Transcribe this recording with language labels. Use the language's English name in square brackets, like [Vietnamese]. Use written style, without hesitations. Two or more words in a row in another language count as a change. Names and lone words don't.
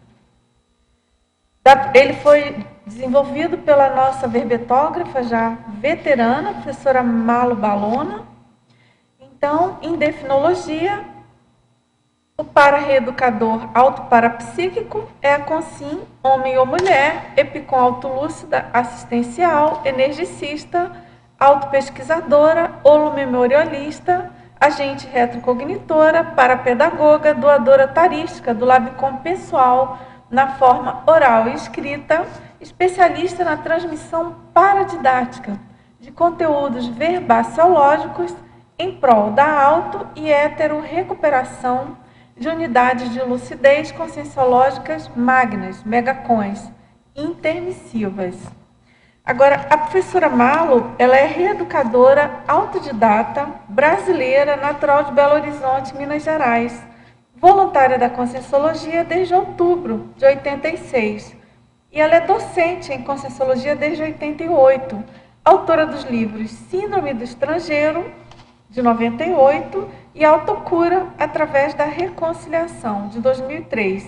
[Portuguese] Ele foi desenvolvido pela nossa verbetógrafa já veterana, professora Malo Balona. Então, em definologia, o para-reeducador autoparapsíquico é a consim, homem ou mulher, epicom autolúcida, assistencial, energicista, autopesquisadora, holomemorialista, agente retrocognitora, parapedagoga, doadora tarística do labicom pessoal, na forma oral e escrita, especialista na transmissão paradidática de conteúdos verbaciológicos em prol da auto- e hetero-recuperação de unidades de lucidez conscienciológicas magnas, megacons, intermissivas. Agora, a professora Malo, ela é reeducadora autodidata brasileira, natural de Belo Horizonte, Minas Gerais, voluntária da Conscienciologia desde outubro de 86. E ela é docente em Conscienciologia desde 88, autora dos livros Síndrome do Estrangeiro, de 98, e Autocura através da Reconciliação, de 2003.